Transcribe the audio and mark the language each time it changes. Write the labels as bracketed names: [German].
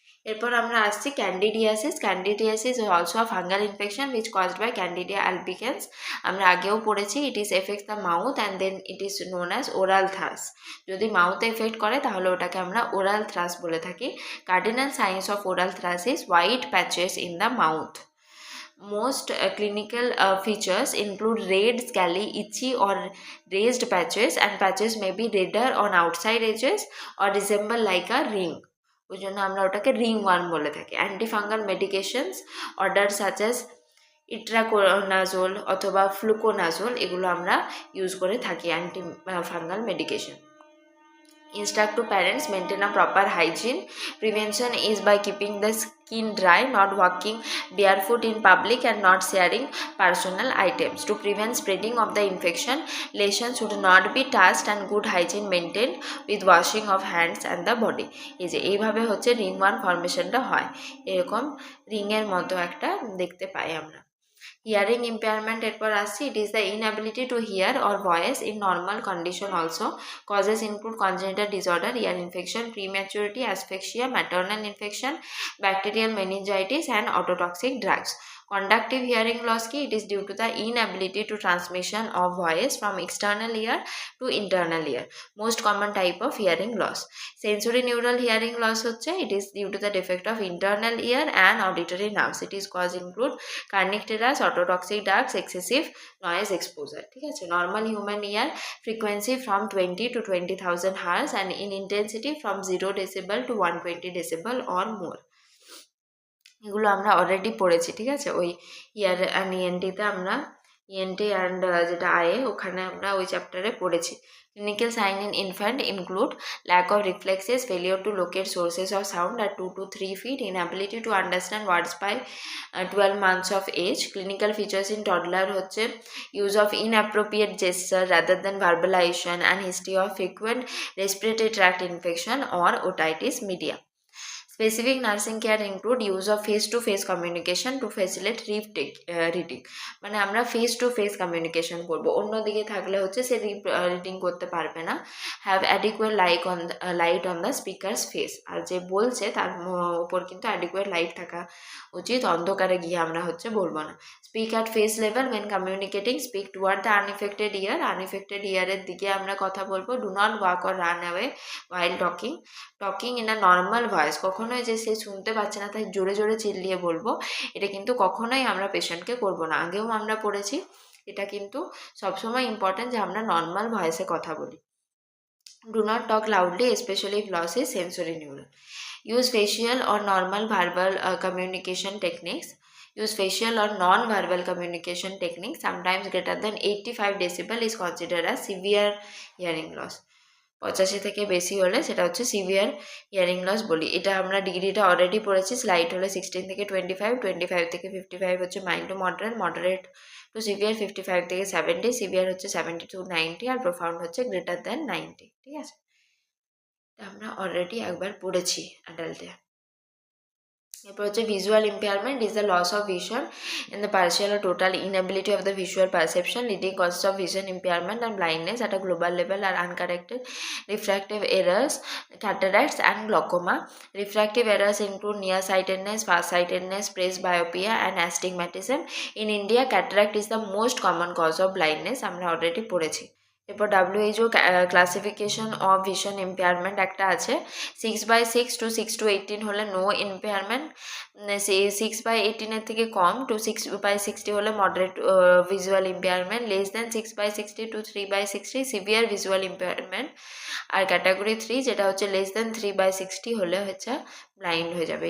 [Bangla] এরপর আমরা আসছি [English] Candidiasis. Candidiasis is also a fungal infection which caused by candida albicans. [Bangla] আমরা আগেও পড়েছি, [English] It is effect the mouth and then it is known as oral thrush. [Bangla] যদি মাউথে effect করে তাহলে ওটাকে আমরা ওরাল থ্রাস বলে থাকি। [English] Cardinal signs of oral thrush is white patches in the mouth. Most clinical features include red, scaly, itchy or raised patches, and patches may be redder on outside edges or resemble like a ring. [Bangla] ওই জন্য আমরা ওটাকে ringworm বলে থাকি। [English] antifungal medications order such as [Bangla] itraconazole অথবা fluconazole, এগুলো আমরা use করে থাকি anti fungal medication. [English] Instruct to parents maintain a proper hygiene. Prevention is by keeping the skin dry, not walking barefoot in public and not sharing personal items. To prevent spreading of the infection, lesions should not be touched and good hygiene maintained with washing of hands and the body. [Bangla] এই যে এইভাবে হচ্ছে ringworm ফর্মেশনটা হয়, এরকম রিংয়ের মতো একটা দেখতে পাই আমরা। [English] Hearing impairment এরপর আসছি, it is the inability to hear or voice in normal condition also. Causes include congenital disorder, ear infection, prematurity, asphyxia, maternal infection, bacterial meningitis and ototoxic drugs. Conductive hearing loss ki, it is due to the inability to transmission of voice from external ear to internal ear. Most common type of hearing loss. Sensory neural hearing loss হচ্ছে, it is due to the defect of internal ear and auditory nerves. It is cause include carnivorous, autotoxic drugs, excessive noise exposure. [Bangla] ঠিক আছে। [English] Normal human ear frequency from 20 to 20,000 Hz and in intensity from 0 decibel to 120 decibel or more. [Bangla] এগুলো আমরা already পড়েছি, ঠিক আছে। ওই ইয়ার and ইএনটিতে আমরা ENT and যেটা আয়ে ওখানে আমরা ওই চ্যাপ্টারে পড়েছি। [English] Clinical sign in infant include lack of reflexes, failure to locate sources of sound at 2 to 3 feet, inability to understand words by 12 months of age. Clinical features in toddler হচ্ছে use of inappropriate gesture rather than verbalization and history of frequent respiratory tract infection or otitis media. Specific nursing care include use of face-to-face communication to facilitate reading. [Bangla] মানে আমরা face to face communication করবো, অন্যদিকে থাকলে হচ্ছে সে reading করতে পারবে না। [English] have adequate light on the speaker's face, [Bangla] আর যে বলছে তার উপর কিন্তু অ্যাডিকুয়েট লাইট থাকা উচিত, অন্ধকারে গিয়ে আমরা হচ্ছে বলবো না। [English] speak at face level when communicating, speak toward the unaffected ear, [Bangla] unaffected ইয়ারের দিকে আমরা কথা বলবো। [English] do not walk or run away while talking in a normal voice, [Bangla] কখনোই যে সে শুনতে পাচ্ছে না তাই জোরে জোরে চিল্লিয়ে বলবো, এটা কিন্তু কখনোই আমরা পেশেন্টকে করবো না। আগেও আমরা পড়েছি, এটা কিন্তু সবসময় ইম্পর্টেন্ট যে আমরা নর্মাল ভয়েসে কথা বলি। [English] Do not talk loudly especially if loss is sensory neural. Use facial or normal verbal communication techniques. Use facial or non-verbal communication techniques. Sometimes greater than 85 decibel is considered as severe hearing loss. [Bangla] 85 থেকে বেশি হলে সেটা হচ্ছে severe hearing loss বলি। এটা আমরা ডিগ্রিটা already পড়েছি। স্লাইড হলে 16 থেকে 25, 25 থেকে 55 হচ্ছে mild to moderate, moderate two severe 55 থেকে 70, সিভিয়ার হচ্ছে 70 to 90, আর প্রোফাউন্ড হচ্ছে গ্রেটার দ্যান 90। ঠিক আছে, এটা আমরা অলরেডি একবার পড়েছি অ্যাডাল্টে। [English] এরপর হচ্ছে visual impairment is the loss of vision in the partial or total inability of the visual perception leading causes of vision impairment and blindness at a global level are uncorrected refractive errors, cataracts and glaucoma. Refractive errors include nearsightedness, farsightedness, presbyopia and astigmatism. In India, cataract is the most common cause of blindness. [Bangla] আমরা already পড়েছি। এরপর WHO classification of vision impairment একটা আছে। 6/6 to 6/18 হলে no impairment, 6/18 থেকে কম two 6/60 হলে moderate visual impairment, less than 6/60 to 3/60 severe visual impairment, আর category 3 যেটা হচ্ছে লেস দেন 3/60 হলে হচ্ছে ব্লাইন্ড হয়ে যাবে।